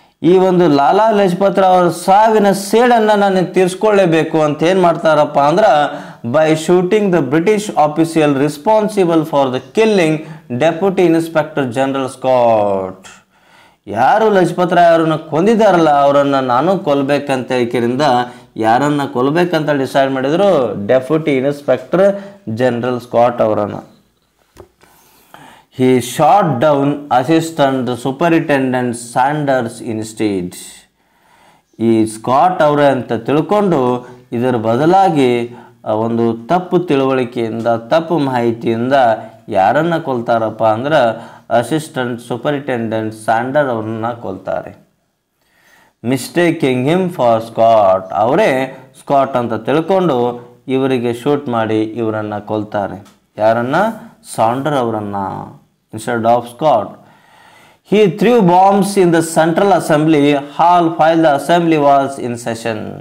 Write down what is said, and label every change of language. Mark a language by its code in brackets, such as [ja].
[kn] ಈ ಒಂದು ಲಾಲಾ ಲಜಪತ್ ರಾವ್ ಅವರ ಸಾವಿನ ಸೇಡನ್ನು ನಾನು ತೀರಿಸ್ಕೊಳ್ಳೇಬೇಕು ಅಂತ ಏನು ಮಾಡ್ತಾರಪ್ಪ ಅಂದ್ರೆ [en] By shooting the British official responsible for the killing deputy inspector general Scott. [kn] ಯಾರು ಲಜಪತ್ ರಾಯ್ ಅವರನ್ನು ಕೊಂದಿದ್ದಾರಲ್ಲ ಅವರನ್ನು ನಾನು ಕೊಲ್ಲಬೇಕಂತ ಹೇಳಿಕೆಯಿಂದ ಯಾರನ್ನು ಕೊಲ್ಲಬೇಕಂತ ಡಿಸೈಡ್ ಮಾಡಿದ್ರು? ಡೆಪ್ಯೂಟಿ ಇನ್ಸ್ಪೆಕ್ಟರ್ ಜನರಲ್ ಸ್ಕಾಟ್ ಅವರನ್ನು. [en] He shot down assistant superintendent Sanders instead. [kn] ಈ ಸ್ಕಾಟ್ ಅವರೇ ಅಂತ ತಿಳ್ಕೊಂಡು ಇದರ ಬದಲಾಗಿ ಒಂದು ತಪ್ಪು ತಿಳುವಳಿಕೆಯಿಂದ ತಪ್ಪು ಮಾಹಿತಿಯಿಂದ ಯಾರನ್ನು ಕೊಲ್ತಾರಪ್ಪ ಅಂದ್ರೆ ಅಸಿಸ್ಟೆಂಟ್ ಸೂಪರಿಂಟೆಂಡೆಂಟ್ ಸ್ಯಾಂಡರ್ ಅವ್ರನ್ನ ಕೊಲ್ತಾರೆ. [en] Mistaking him for Scott. [kn] ಅವರೇ ಸ್ಕಾಟ್ ಅಂತ ತಿಳ್ಕೊಂಡು ಇವರಿಗೆ ಶೂಟ್ ಮಾಡಿ ಇವರನ್ನು ಕೊಲ್ತಾರೆ. ಯಾರನ್ನ? ಸಾಂಡರ್ ಅವರನ್ನು [en] instead of Scott. He threw bombs in the Central Assembly Hall while the Assembly was in session.